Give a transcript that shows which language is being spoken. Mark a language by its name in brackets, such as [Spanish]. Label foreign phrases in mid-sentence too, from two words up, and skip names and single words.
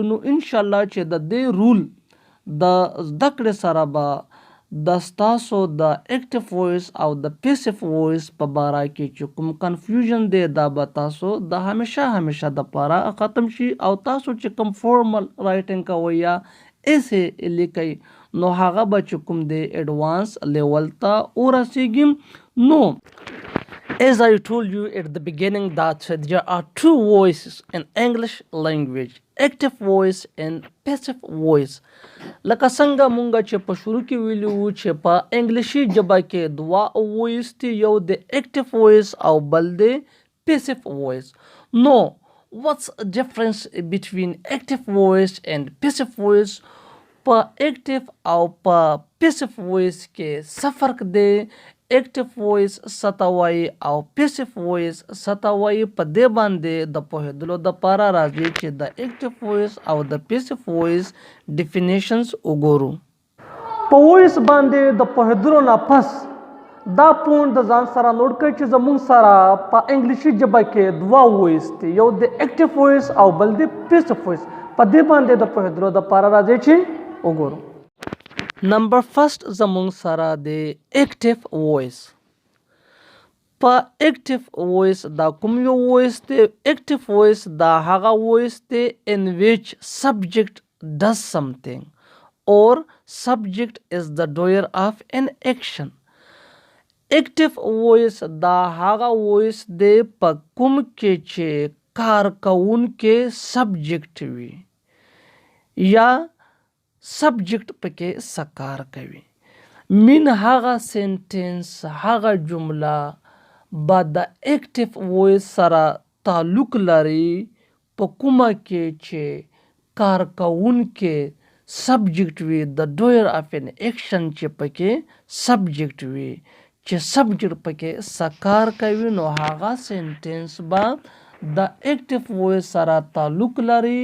[Pashto] نو انشاءالله چې د دې رول د زده کړې سره به د ستاسو د [English] active voice [Pashto] او د [English] passive voice [Pashto] په باره کې چې کوم کنفیوژن دی دا به تاسو د همیشه د پاره ختم شي او تاسو چې کوم [English] formal writing [Pashto] کوئ یا ایسے لیکئ نو هغه به چې کوم دی [English] advance level [Pashto] ته ورسیږي. [English] نو as I told you at the beginning that there are two voices in English language, active voice and passive voice. [Pashto] لکه څنګه مونږ چې په شروع کې ویلو چې په انګلیشي ژبه کې دوا وایس دي یو د [English] active voice [Pashto] او بل د [English] passive voice. نو what's the difference between active voice and passive voice؟ [Pashto] په active او په [English] passive voice [Pashto] کې څه فرق دی؟ [English] active voice [Pashto] ستوي او [English] passive voice [Pashto] ستوي په دې باندې د پوهېدلو د پاره راځي چې د [English] active voice [Pashto] او د [English] passive voice [Pashto] ډیفینیشنز وګورو. په وایس باندې د پوهېدلو نه پس دا پوینټ د ځان سره نوٹ کړئ چې زموږ سره په انګلیشي ژبه کې دوا وایس دي یو د [English] active voice [Pashto] او بل د [English] passive voice. [Pashto] په دې باندې د پوهېدلو د پاره راځي چې وګورو. [English] number first [Pashto] زمونږ سره د [English] active voice. [Pashto] په [English] active voice [Pashto] دا کوم یو وایس دی؟ [English] active voice [Pashto] دا هغه وایس دی [English] in which subject does something or subject is the doer of an action. active voice [Pashto] دا هغه وایس دی په کوم کې چې کار کوونکی سبجیکټ وي یا سبجیکټ پکې سکار کوي. من هغه سینټنس هغه جمله با د [English] active voice [Pashto] سره تعلق لري په کومه کې چې کار کوونکی سبجیکټ وي د [English] doer of an action [Pashto] چې پکې سبجیکټ وي چې سبجیکټ پکې سکار کوي نو هغه سینټنس با د [English] active voice [Pashto] سره تعلق لري.